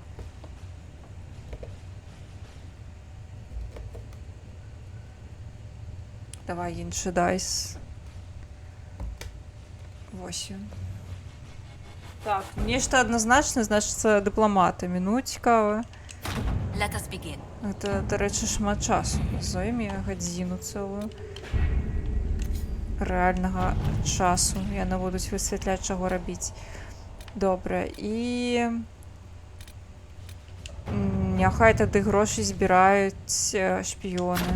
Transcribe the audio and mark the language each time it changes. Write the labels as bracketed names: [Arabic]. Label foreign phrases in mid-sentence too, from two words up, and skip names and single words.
[Belarusian] Давай іншы дайс. Вось ён. Так, нешта адназначна, значыцца, дыпламатамі. Ну, цікава. [English] Let us begin. [Belarusian] Гэта, дарэчы, шмат часу. Зойме гадзіну цэлую. Рэальнага часу. Яны будуць высвятляць, чаго рабіць. Добра. І... Няхай тады грошы збіраюць шпіёны.